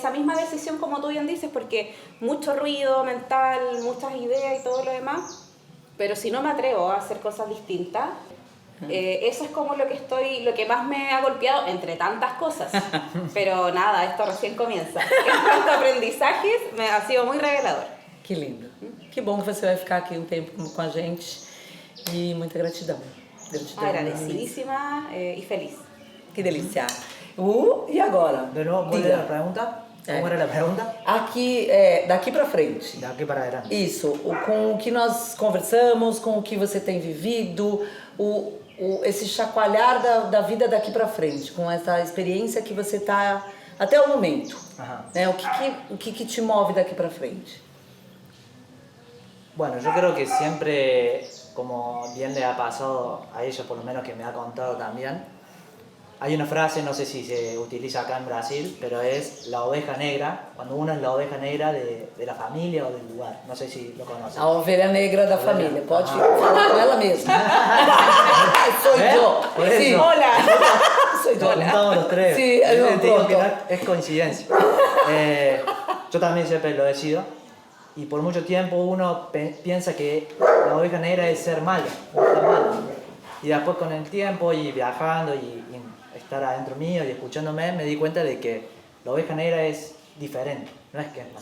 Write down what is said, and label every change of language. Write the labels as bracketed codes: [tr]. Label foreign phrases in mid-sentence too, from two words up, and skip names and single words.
[es] Esa misma decisión, como tú bien dices, porque mucho ruido mental, muchas ideas y todo lo demás, pero si no me atrevo a hacer cosas distintas, Eso es como lo que más me ha golpeado, entre tantas cosas. Pero nada, esto recién comienza. En cuanto a aprendizajes, ha sido muy revelador. [pt] Que lindo. Que bom que você vai ficar aqui um tempo com a gente. E muita gratidão. Gratidão. [es] Agradecidísima y feliz. [pt] Que delícia. E agora? [es] De nuevo, ¿cuál [pt] Diga. [es] era la pregunta? ¿Cómo era la pregunta? [pt] Aqui, daqui pra frente. [es] De aquí para adelante. [pt] Isso, com o que nós conversamos, com o que você tem vivido, esse chacoalhar da vida daqui pra frente, com essa experiência que você tá até o momento. [es] Ajá. [pt] Né? O que te move daqui pra frente? [es] Bueno, yo creo que siempre, como bien le ha pasado a ella, por lo menos que me ha contado también, hay una frase, no sé si se utiliza acá en Brasil, pero es la oveja negra, cuando uno es la oveja negra de la familia o del lugar. No sé si lo conocen. [pt] A ovelha negra da Ovelha. família. Pode Ah. falar com ela mesma. Sou eu. [es] Por [pt] Sim. [es] eso. Hola. [pt] Sou [es] Nos [pt] eu. [es] juntamos los tres. Sí, Te no, digo que pronto. es coincidencia. Yo también siempre lo he sido. Y por mucho tiempo uno piensa que la oveja negra es ser mala, no estar malo. Y después con el tiempo y viajando y estar adentro mío y escuchándome, me di cuenta de que la oveja negra es diferente, no es que es mala.